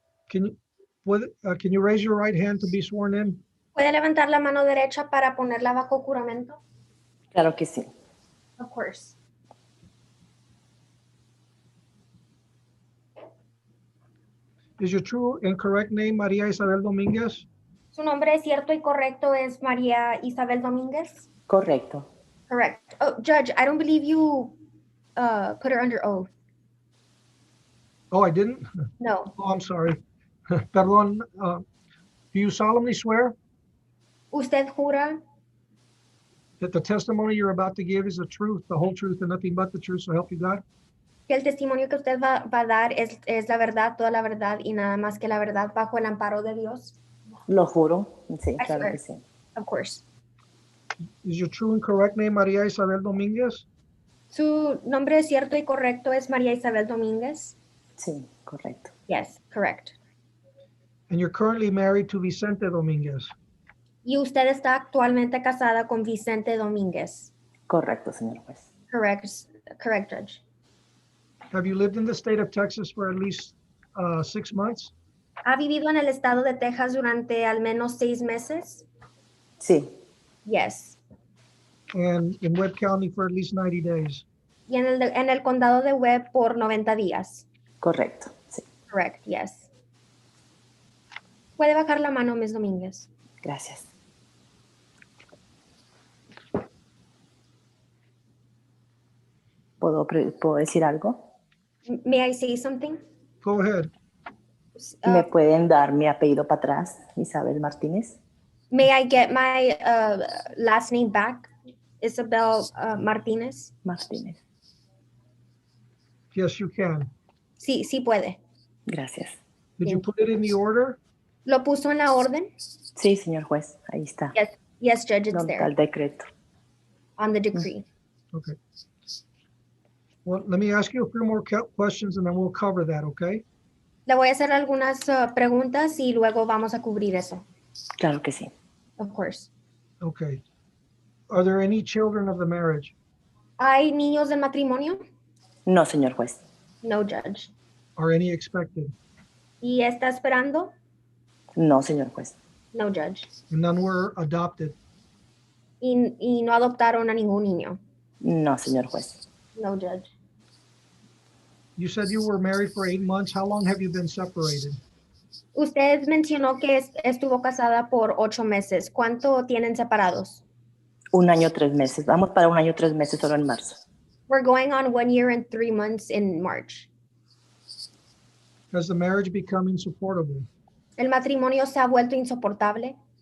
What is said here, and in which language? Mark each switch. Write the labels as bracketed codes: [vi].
[en] Can you raise your right hand to be sworn in? [es] ¿Puede levantar la mano derecha para ponerla bajo juramento? Claro que sí. [en] Of course. Is your true and correct name Maria Isabel Dominguez? [es] ¿Su nombre cierto y correcto es María Isabel Domínguez? Correcto. [en] Correct. Oh, Judge, I don't believe you put her under oath. Oh, I didn't? No. Oh, I'm sorry. Perdón. Do you solemnly swear [es] ¿Usted jura [en] that the testimony you're about to give is the truth, the whole truth, and nothing but the truth, so help you God? [es] que el testimonio que usted va a dar es la verdad, toda la verdad y nada más que la verdad bajo el amparo de Dios? Lo juro. Sí, [en] I [es] claro [en] swear. [es] que sí. [en] Of course. Is your true and correct name Maria Isabel Dominguez? [es] ¿Su nombre cierto y correcto es María Isabel Domínguez? Sí, correcto. [en] Yes, correct. And you're currently married to Vicente Dominguez? [es] Y usted está actualmente casada con Vicente Domínguez? Correcto, señor juez. [en] Correct, Judge. Have you lived in the state of Texas for at least 6 months? [es] ¿Ha vivido en el estado de Texas durante al menos 6 meses? Sí. [en] Yes. And in Webb County for at least 90 days? [es] Y en el condado de Webb por 90 días? Correcto, sí. [en] Correct, yes. [es] Puede bajar la mano, Ms. Domínguez. Gracias. ¿Puedo decir algo? [en] May I say something? Go ahead. [es] ¿Me pueden dar mi apellido para atrás, Isabel Martínez? May I get my last name back? Isabel Martínez. Martínez. [en] Yes, you can. [es] Sí, sí puede. Gracias. [en] Did you put it in the order? [es] ¿Lo puso en la orden? Sí, señor juez, ahí está. [en] Yes, Judge, it's [es] ¿Dónde está [en] there. [es] el decreto? [en] On the decree. Okay. Well, let me ask you a few more questions and then we'll cover that, okay? [es] Le voy a hacer algunas preguntas y luego vamos a cubrir eso. Claro que sí. [en] Of course. Okay. Are there any children of the marriage? [es] ¿Hay niños del matrimonio? No, señor juez. [en] No, Judge. Are any expected? [es] ¿Y está esperando? No, señor juez. [en] No, Judge. And none were adopted? [es] Y no adoptaron a ningún niño? No, señor juez. [en] No, Judge. You said you were married for 8 months. How long have you been separated? [es] Usted mencionó que estuvo casada por 8 meses. ¿Cuánto tienen separados? 1 año, 3 meses. Vamos para 1 año, 3 meses solo en marzo. [en] We're going on 1 year and 3 months in March. Has the marriage become insupportable? [es] ¿El matrimonio se ha vuelto insoportable?